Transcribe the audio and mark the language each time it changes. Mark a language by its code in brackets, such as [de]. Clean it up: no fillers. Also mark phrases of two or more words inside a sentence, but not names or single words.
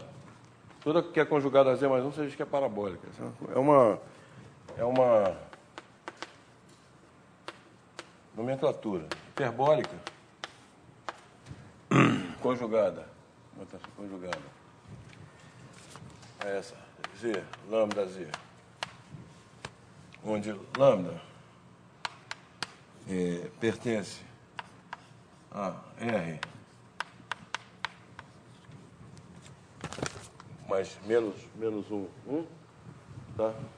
[pt] Tudo que é conjugado a z mais 1, você diz que é parabólica. Certo? É uma nomenclatura hiperbólica conjugada. Conjugada a essa z, lambda z, onde lambda pertence a R mais menos 1, tá?